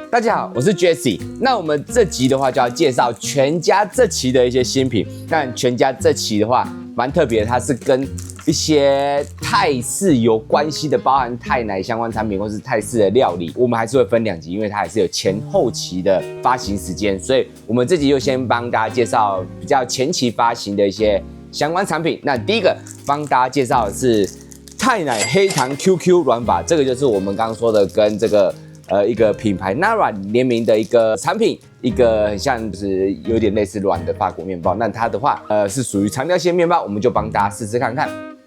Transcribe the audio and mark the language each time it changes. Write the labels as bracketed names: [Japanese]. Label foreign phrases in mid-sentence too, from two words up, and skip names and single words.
[Chinese] 大家好，我是 Jesse。那我們這集的話就要介紹全家這期的一些新品。但全家這期的話蠻特別的，它是跟一些泰式有關係的，包含泰奶相關產品或是泰式的料理，我們還是會分2集，因為它還是有前後期的發行時間，所以我們這集就先幫大家介紹比較前期發行的一些相關產品。那第一個幫大家介紹的是泰奶黑糖 QQ 軟法，這個就是我們剛剛說的跟這個一個品牌 Nara 聯名的一個產品，一個很像就是有點類似軟的法國麵包，那它的話是屬於長條形麵包，我們就幫大家試試看看。